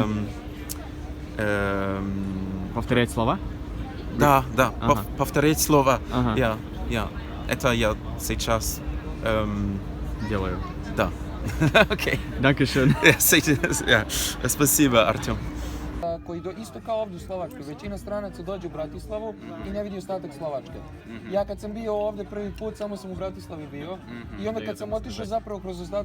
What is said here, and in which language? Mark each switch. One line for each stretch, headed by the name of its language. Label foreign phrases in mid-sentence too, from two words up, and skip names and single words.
Russian: повторять слова? Да, повторять слова. Это я сейчас делаю. Да. Окей.
German: Dankeschön.
Russian: Спасибо, Артем.
Croatian: koji isto kao ovdje u Slovačkoj, većina stranaca dođe u Bratislavu i ne vidi ostatak Slovačke. Ja kad sam bio ovdje prvi put, samo sam u Bratislavi bio i onda kad sam otišao zapravo kroz ostatak